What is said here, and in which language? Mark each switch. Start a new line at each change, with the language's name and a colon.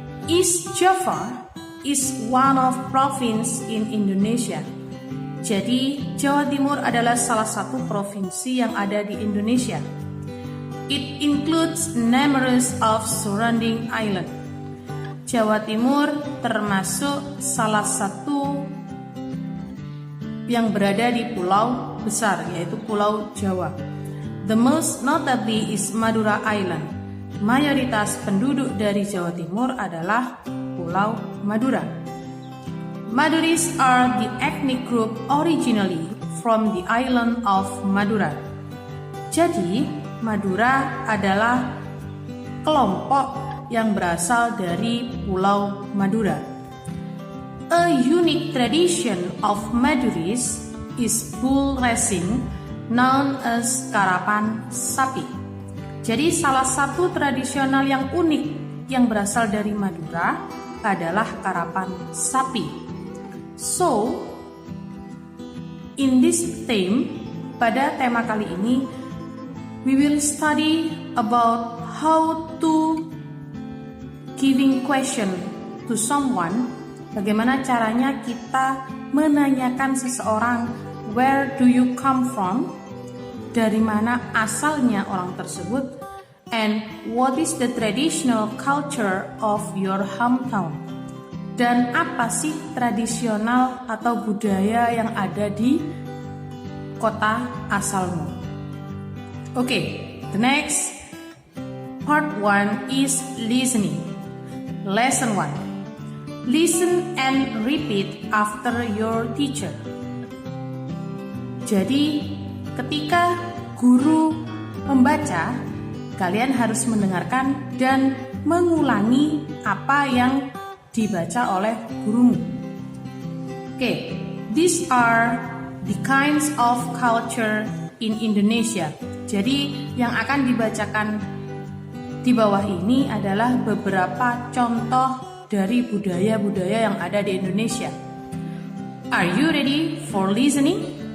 English: East Java is one of province in Indonesia.
Indonesian: Jadi, Jawa Timur adalah salah satu provinsi yang ada di Indonesia.
English: It includes numerous of surrounding island.
Indonesian: Jawa Timur termasuk salah satu yang berada di pulau besar, yaitu Pulau Jawa.
English: The most notably is Madura Island.
Indonesian: Mayoritas penduduk dari Jawa Timur adalah Pulau Madura.
English: Maduris are the ethnic group originally from the island of Madura.
Indonesian: Jadi, Madura adalah kelompok yang berasal dari Pulau Madura.
English: A unique tradition of Maduris is bull racing, known as karapan sapi.
Indonesian: Jadi salah satu tradisional yang unik yang berasal dari Madura adalah karapan sapi.
English: So, in this theme,
Indonesian: pada tema kali ini,
English: we will study about how to giving question to someone.
Indonesian: Bagaimana caranya kita menanyakan seseorang,
English: where do you come from?
Indonesian: Dari mana asalnya orang tersebut,
English: and what is the traditional culture of your hometown?
Indonesian: Dan apa sih tradisional atau budaya yang ada di kota asalmu?
English: Okay, the next part 1 is listening. Lesson 1. Listen and repeat after your teacher.
Indonesian: Jadi, ketika guru membaca, kalian harus mendengarkan dan mengulangi apa yang dibaca oleh gurumu.
English: Okay, these are the kinds of culture in Indonesia.
Indonesian: Jadi, yang akan dibacakan di bawah ini adalah beberapa contoh dari budaya-budaya yang ada di Indonesia.
English: Are you ready for listening?